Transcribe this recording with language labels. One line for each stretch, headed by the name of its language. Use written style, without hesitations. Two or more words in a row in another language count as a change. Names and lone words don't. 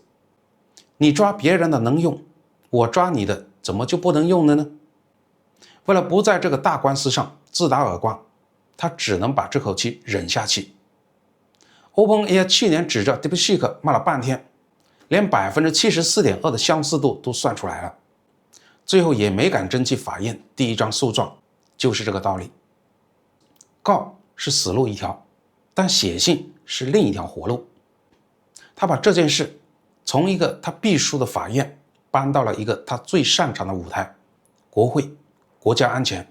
Chinese: 你抓別人的能用，我抓你的怎麼就不能用了呢？為了不在這個大官司上自打耳光，他只能把這口氣忍下去。OpenAI 去年指着 DeepSeek 罵了半天，連 74.2% 的相似度都算出來了，最後也沒敢爭去法院第一章訴狀，就是這個道理。告是死路一條，但寫信是另一條活路。他把這件事從一個他必輸的法院搬到了一個他最擅長的舞台——國會、國家安全。